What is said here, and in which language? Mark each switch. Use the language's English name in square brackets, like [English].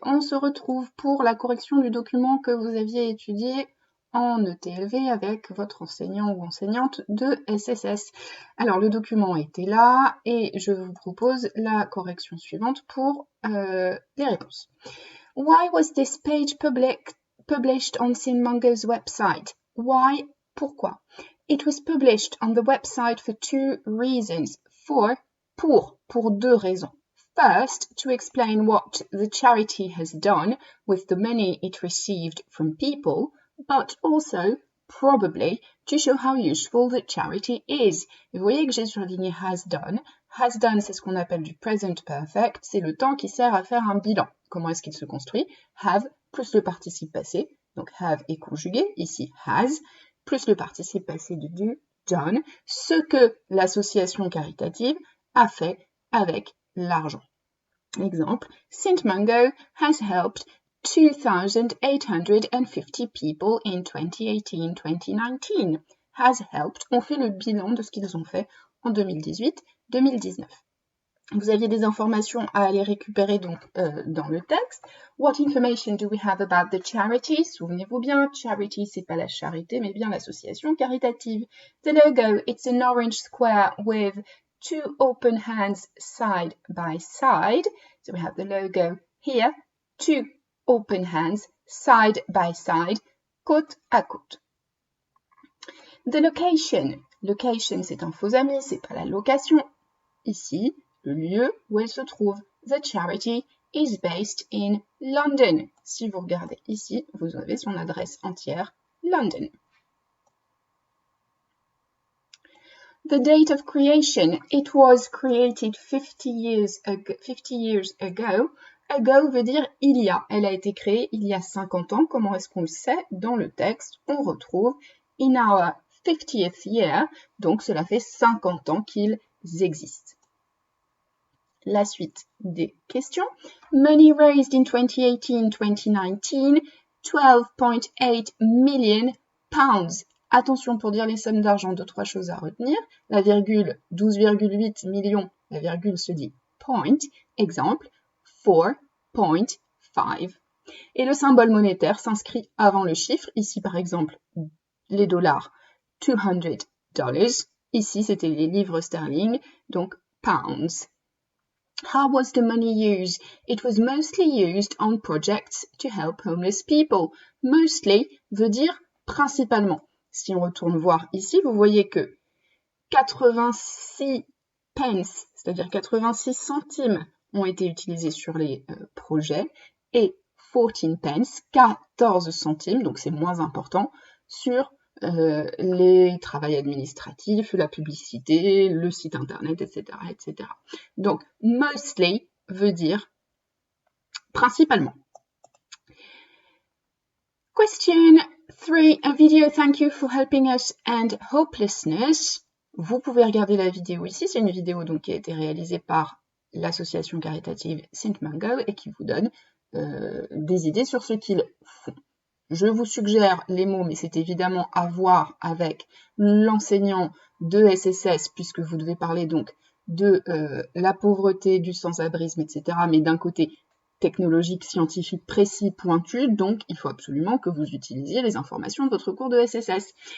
[French] On se retrouve pour la correction du document que vous aviez étudié en ETLV avec votre enseignant ou enseignante de SSS. Alors, le document était là et je vous propose la correction suivante pour les réponses. [English] Why was this page published on SimMongo's website? Why? [French] Pourquoi? [English] It was published on the website for two reasons. [French] Pour deux raisons. [English] First, to explain what the charity has done with the money it received from people, but also, probably, to show how useful the charity is. [French] Vous voyez que j'ai surligné has done. Has done, c'est ce qu'on appelle du present perfect, c'est le temps qui sert à faire un bilan. Comment est-ce qu'il se construit? Have plus le participe passé, donc have est conjugué, ici has, plus le participe passé de do, done, ce que l'association caritative a fait avec l'argent. [English] Exemple, SimMongo has helped 2,850 people in 2018-2019. [French] Has helped, on fait le bilan de ce qu'ils ont fait en 2018-2019. Vous aviez des informations à aller récupérer donc dans le texte. [English] What information do we have about the charity? [French] Souvenez-vous bien, charity, c'est pas la charité, mais bien l'association caritative. [English] The logo, it's an orange square with two open hands side by side. So we have the logo here, two open hands side by side, [French] côte à côte. [English] The location, [French] location c'est un faux ami, c'est pas la location. Ici, le lieu où elle se trouve. [English] The charity is based in London. [French] Si vous regardez ici, vous avez son adresse entière, London. [English] The date of creation, it was created 50 years ago. [French] Ago veut dire il y a. Elle a été créée il y a 50 ans. Comment est-ce qu'on le sait? Dans le texte, on retrouve [English] in our 50th year. [French] Donc, cela fait 50 ans qu'ils existent. La suite des questions. [English] Money raised in 2018-2019, 12.8 million pounds. [French] Attention pour dire les sommes d'argent, deux, trois choses à retenir. La virgule, 12,8 millions, la virgule se dit point. Exemple, 4.5. Et le symbole monétaire s'inscrit avant le chiffre. Ici, par exemple, les dollars, $200. Ici, c'était les livres sterling, donc pounds. [English] How was the money used? It was mostly used on projects to help homeless people. [French] Mostly veut dire principalement. Si on retourne voir ici, vous voyez que 86 pence, c'est-à-dire 86 centimes, ont été utilisés sur les projets et 14 pence, 14 centimes, donc c'est moins important, sur les travaux administratifs, la publicité, le site internet, etc., etc. Donc, mostly veut dire principalement. Question 3. [English] A video thank you for helping us and hopelessness. [French] Vous pouvez regarder la vidéo ici. C'est une vidéo donc qui a été réalisée par l'association caritative SimMongo et qui vous donne des idées sur ce qu'ils font. Je vous suggère les mots, mais c'est évidemment à voir avec l'enseignant de SSS, puisque vous devez parler donc de la pauvreté, du sans-abrisme, etc., mais d'un côté technologique, scientifique, précis, pointu, donc il faut absolument que vous utilisiez les informations de votre cours de SSS.